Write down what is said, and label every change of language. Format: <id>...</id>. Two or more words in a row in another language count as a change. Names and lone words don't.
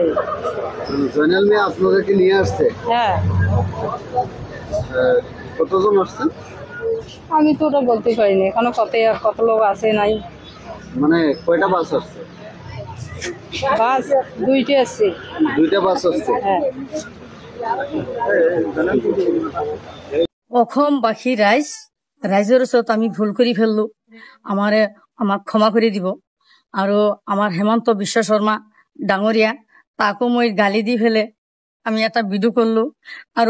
<bn>জয়নাল মিয়া আপনাদেরকে নিয়ে আসছে হ্যাঁ কতজন আসছেন আমি তো ওটা বলতে পারিনি এখনো কত লোক আসে নাই মানে কয়টা বাস আসছে বাস 2টে আসছে 2টা বাস আসছে হ্যাঁ</bn> <as>অসমবাসী ৰাইজৰ ওচৰত আমি ভুল কৰি ফেললো আমাক ক্ষমা কৰি দিব আৰু আমাৰ হেমন্ত বিশ্ব শৰ্মা ডাঙৰীয়া তাকো মই গালি দি ফেলে আমি এটা ভিডিঅ' কৰিলো আৰু</as>